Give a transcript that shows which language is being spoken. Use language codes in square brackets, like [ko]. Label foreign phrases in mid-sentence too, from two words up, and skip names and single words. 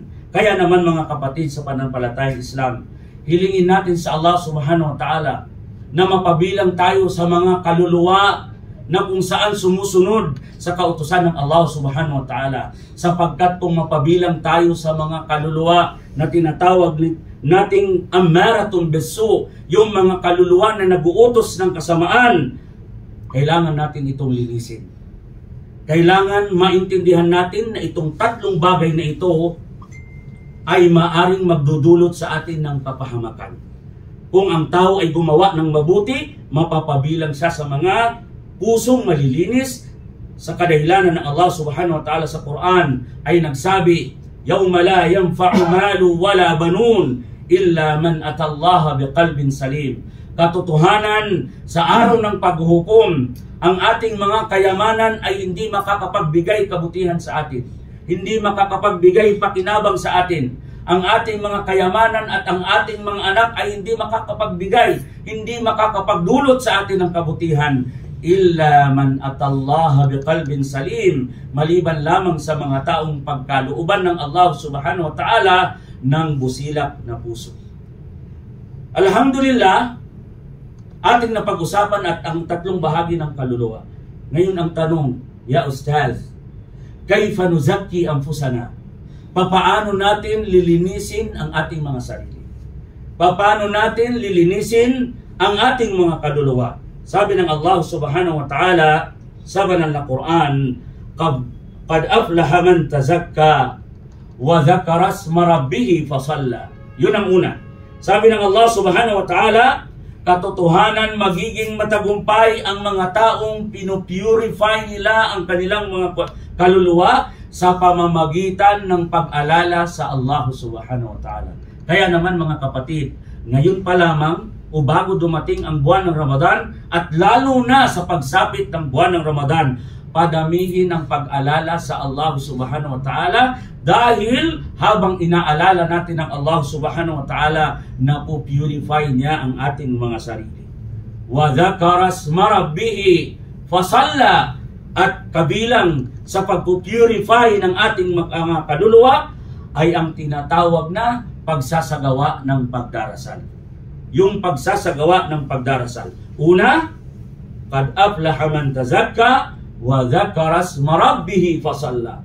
[tl] Kaya naman mga kapatid sa pananampalatayang Islam, hilingin natin sa [ar] الله سبحانه وتعالى [tl] na mapabilang tayo sa mga kaluluwa na kung saan sumusunod sa kautusan ng [ar] الله سبحانه وتعالى. [tl] Sapagkat kung mapabilang tayo sa mga kaluluwa na tinatawag nating [ar] أمارة بالسوء, [tl] yung mga kaluluwa na nag-uutos ng kasamaan, kailangan natin itong linisin. Kailangan maintindihan natin na itong tatlong bagay na ito ay maaring magdudulot sa atin ng kapahamakan. Kung ang tao ay gumawa ng mabuti, mapapabilang siya sa mga pusong malilinis, sa kadahilanan ng [ar] الله سبحانه وتعالى [tl] sa Quran ay nagsabi, [ar] يوم لا ينفع مال ولا بنون إلا من أتى الله بقلب سليم. [tl] katotohanan sa araw ng paghuhukom, ang ating mga kayamanan ay hindi makakapagbigay kabutihan sa atin. Hindi makakapagbigay pakinabang sa atin. Ang ating mga kayamanan at ang ating mga anak ay hindi makakapagbigay, hindi makakapagdulot sa atin ng kabutihan. [ar] إلا من أتى الله بقلب سليم, [tl] maliban lamang sa mga taong pagkalooban ng [ar] الله سبحانه وتعالى [tl] ng busilak na puso. Alhamdulillah, ating napag-usapan at ang tatlong bahagi ng kaluluwa. Ngayon ang tanong, [ar] يا أستاذ, كيف نزكي أنفسنا? [tl] Papaano natin lilinisin ang ating mga sarili? Papaano natin lilinisin ang ating mga kaluluwa? Sabi ng [ar] الله سبحانه وتعالى [tl] sa banal na Quran, [ar] قد أفلح من تزكى وذكر اسم ربه فصلى. [tl] Yun ang una. Sabi ng [ar] الله سبحانه وتعالى, [tl] katotohanan magiging matagumpay ang mga taong pinupurify nila ang kanilang mga kaluluwa sa pamamagitan ng pag-alala sa [ar] الله سبحانه وتعالى. [tl] Kaya naman mga kapatid, ngayon pa lamang o bago dumating ang buwan ng Ramadan at lalo na sa pagsapit ng buwan ng Ramadan, padamihin ang pag-alala sa [ar] الله سبحانه وتعالى [tl] dahil habang inaalala natin ang [ar] الله سبحانه وتعالى, [tl] napupurify niya ang ating mga sarili. [ar] وذكر اسم ربه فصلى, [tl] at kabilang sa pagpupurify ng ating mga kaluluwa ay ang tinatawag na pagsasagawa ng pagdarasal. Yung pagsasagawa ng pagdarasal. Una, [ar] قد أفلح من تزكى وذكر اسم ربه فصلى.